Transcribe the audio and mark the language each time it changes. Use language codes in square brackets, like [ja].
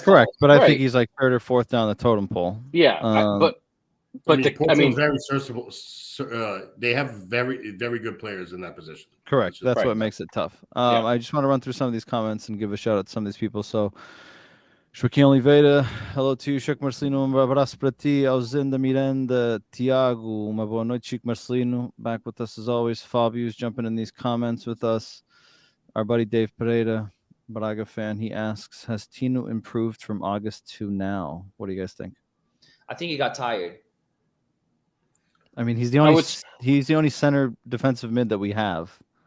[en] Correct, but I think he's like third or fourth down the totem pole. Yeah, but very serviceable. They have very, very good players in that position. Correct. That's what makes it tough. I just want to run through some of these comments and give a shout out to some of these people. So, Joaquim Oliveira, hello to you. [pt] Chico Marcelino, abraço para ti. Alzinda Miranda, Tiago, uma boa noite. [en] Chico Marcelino, back with us as always. Fabio's jumping in these comments with us. Our buddy Dave Pereira, Braga fan, he asks, has Tino improved from August to now? What do you guys think? I think he got tired. I mean, he's the only center defensive mid that we have.